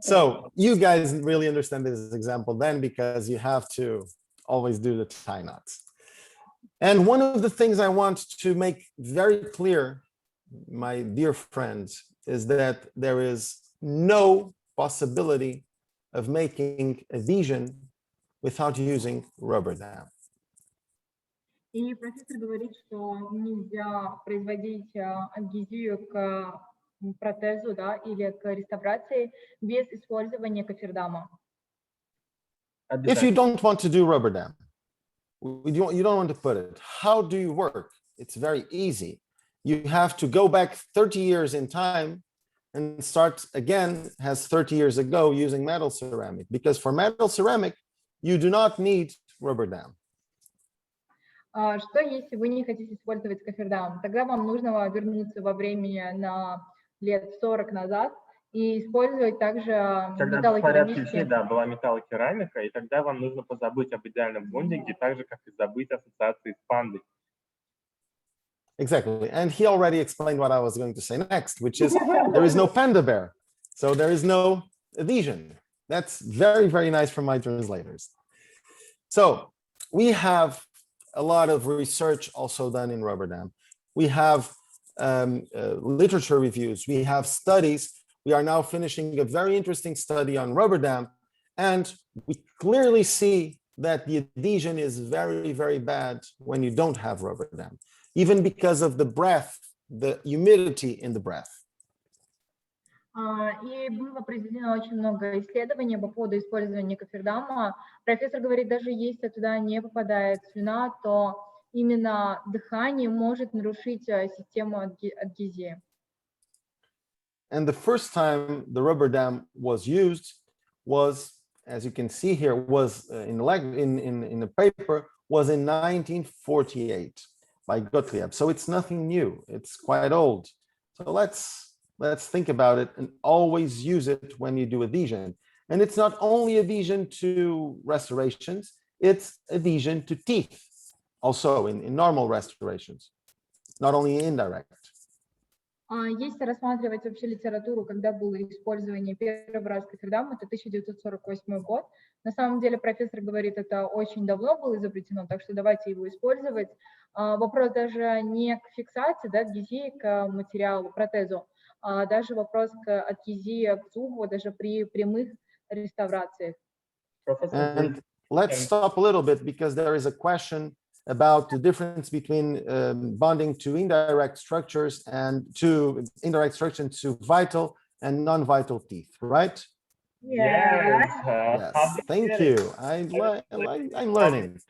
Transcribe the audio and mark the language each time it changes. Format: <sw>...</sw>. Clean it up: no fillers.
<en>So you guys really understand this example then, because you have to always do the tie knots. And one of the things I want to make very clear, my dear friends, is that there is no possibility of making adhesion without using rubber dam.</en> <ru>И профессор говорит, что нельзя производить адгезию к протезу, да, или к реставрации без использования кофердама.</ru> <en>If you don't want to do rubber dam, you don't want to put it, how do you work? It's very easy. You have to go back 30 years in time and start again as 30 years ago using metal ceramic, because for metal ceramic, you do not need rubber dam.</en> <ru>Что если вы не хотите использовать кофердам? Тогда вам нужно вернуться во времени на лет 40 назад и использовать также металлокерамические. Да, была металлокерамика, и тогда вам нужно позабыть об идеальном бондинге, так же, как и забыть ассоциации с пандой.</ru> <en>Exactly. And he already explained what I was going to say next, which is there is no panda bear. So there is no adhesion. That's very, very nice for my translators. So we have a lot of research also done in rubber dam. We have literature reviews, we have studies. We are now finishing a very interesting study on rubber dam, and we clearly see that the adhesion is very, very bad when you don't have rubber dam, even because of the breath, the humidity in the breath.</en> <ru>И было произведено очень много исследований по поводу использования кофердама. Профессор говорит, даже если туда не попадает слюна, то именно дыхание может нарушить систему адгезии.</ru> <en>And the first time the rubber dam was used was, as you can see here, was in the paper, was in 1948 by Gottlieb. So it's nothing new. It's quite old. So let's think about it and always use it when you do adhesion. And it's not only adhesion to restorations, it's adhesion to teeth, also in normal restorations, not only indirect.</en> <ru>Если рассматривать вообще литературу, когда было использование первый раз кофердама, это 1948 год. На самом деле профессор говорит, это очень давно было изобретено, так что давайте его использовать. Вопрос даже не к фиксации, да, адгезии к материалу, протезу, а даже вопрос к адгезии к зубу, даже при прямых реставрациях.</ru> <en>And let's stop a little bit because there is a question about the difference between bonding to indirect structures and to indirect structures to vital and non-vital teeth, right? Yes. Yes. Thank you. I'm learning.</en>